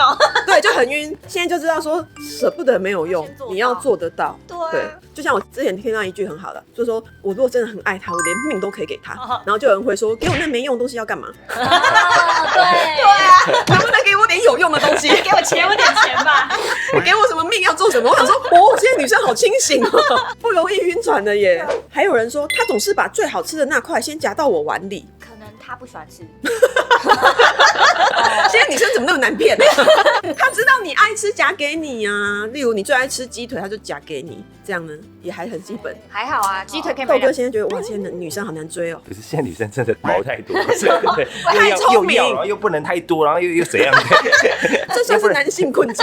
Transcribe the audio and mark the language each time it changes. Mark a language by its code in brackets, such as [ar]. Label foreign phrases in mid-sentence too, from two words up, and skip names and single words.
[zh] 對，就很暈。現在就知道說捨不得沒有用，你要做得到。對，就像我之前聽到一句很好的，就是說我如果真的很愛他，我連命都可以給他。然後就有人會說，給我那沒用的東西要幹嘛？對啊，能不能給我點有用的東西？給我錢，我點錢吧。你給我什麼命要做什麼？我想說，現在女生好清醒哦，不容易暈船的耶。還有人說，他總是把最好吃的那塊先夾到我碗裡。他不喜歡吃。現在女生怎麼那麼難騙？他知道你愛吃，夾給你啊。例如你最愛吃雞腿，他就夾給你，這樣呢也還很基本。還好啊，雞腿可以買。豆哥現在覺得哇，現在女生好難追哦。可是現在女生真的毛太多，太聰明，然後又不能太多，然後又怎樣？這算是男性困境。